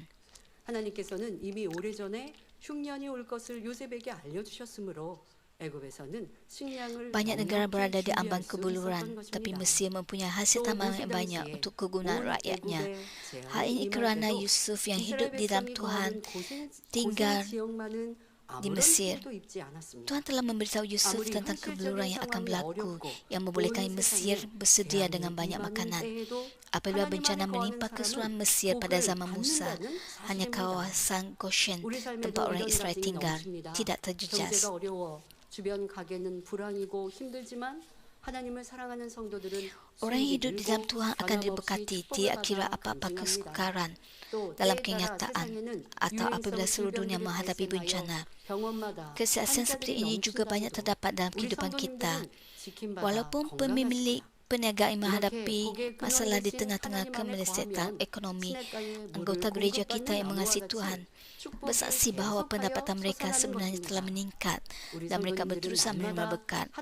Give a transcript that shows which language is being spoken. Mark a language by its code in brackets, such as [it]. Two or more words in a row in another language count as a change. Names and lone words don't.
[ko] 하나님께서는 이미 오래전에 흉년이 올 것을 요셉에게 알려주셨으므로 [ms] Banyak negara berada di ambang kebuluran, tapi Mesir mempunyai hasil tanaman yang banyak untuk kegunaan rakyatnya. Hal ini kerana Yusuf yang hidup di dalam Tuhan tinggal di Mesir. Tuhan telah memberitahu Yusuf tentang kebuluran yang akan berlaku, yang membolehkan Mesir bersedia dengan banyak makanan. Apabila bencana menimpa keseluruhan Mesir pada zaman Musa, hanya kawasan Goshen, tempat orang Israel tinggal, tidak terjejas. [ko] 주변 가게는 불황이고 힘들지만 하나님을 사랑하는 성도들은 [ms] Orang yang hidup di dalam Tuhan akan diberkati, tidak kira apa-apa kesukaran dalam kenyataan atau apabila seluruh dunia menghadapi bencana. Kesaksian seperti ini juga banyak terdapat dalam kehidupan kita. Walaupun pemilik perniagaan menghadapi masalah di tengah-tengah kemelesetan ekonomi, anggota gereja kita yang mengasihi Tuhan bersaksi bahawa pendapatan mereka sebenarnya telah meningkat dan mereka berusaha menerima berkat.